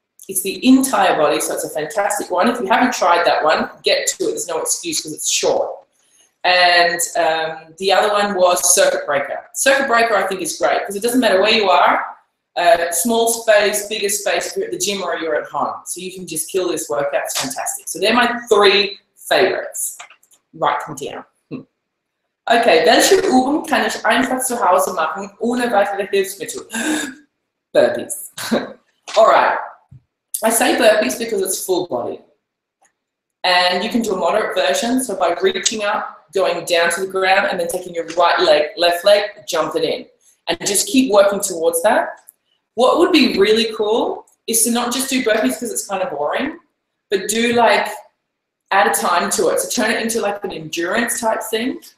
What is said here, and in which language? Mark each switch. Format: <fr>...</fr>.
<en>It's the entire body, so it's a fantastic one. If you haven't tried that one, get to it. There's no excuse because it's short. And the other one was Circuit Breaker. Circuit Breaker I think is great because it doesn't matter where you are, small space, bigger space, if you're at the gym or you're at home. So you can just kill this workout. It's fantastic. So they're my 3 favorites. Write them down.</en> <de>Okay, welche Übung kann ich einfach zu Hause machen, ohne weitere Hilfsmittel?</de> <en>Burpees. All right. I say burpees because it's full body. And you can do a moderate version, so by reaching up, going down to the ground, and then taking your right leg, left leg, jump it in. And just keep working towards that. What would be really cool is to not just do burpees because it's kind of boring, but do like, add a time to it. So turn it into like an endurance type thing.</en>